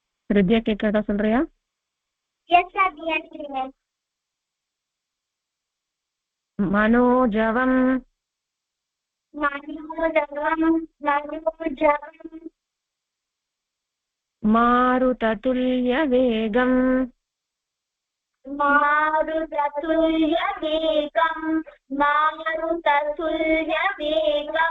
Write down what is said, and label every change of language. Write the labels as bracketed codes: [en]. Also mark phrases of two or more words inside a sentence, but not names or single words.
[ta] Hridya கேட்கறதா சொல்றியா? [en] Yes, sir. Yes, sir. [sa] मनोजवम् Manojam. मारुततुल्यवेगम् मारुततुल्य वेगम्.